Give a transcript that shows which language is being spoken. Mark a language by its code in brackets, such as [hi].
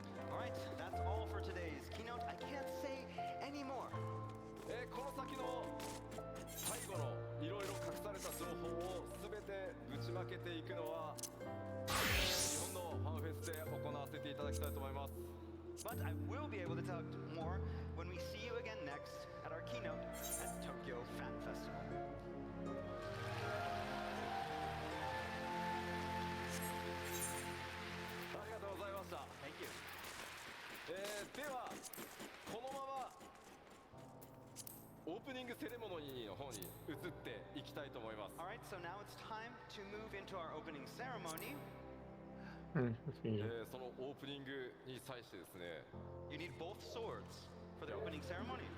[en] Alright, that's all for today's keynote. I can't say any more. [ja] この先の最後のいろいろ隠された情報を全てぶちまけていくのは日本のファンフェスで行わせていただきたいと思います。 [en] But I will be able to talk more when we see you again next at our keynote at Tokyo Fan Festival. [ja] ありがとうございました。 [en] Thank you. [ja] ではこのままオープニングセレモニーの方に移っていきたいと思います。 [en] Alright, so now it's time to move into our opening ceremony. [ja] そのオープニングに際してですね。 [en] You need both swords for the opening ceremony.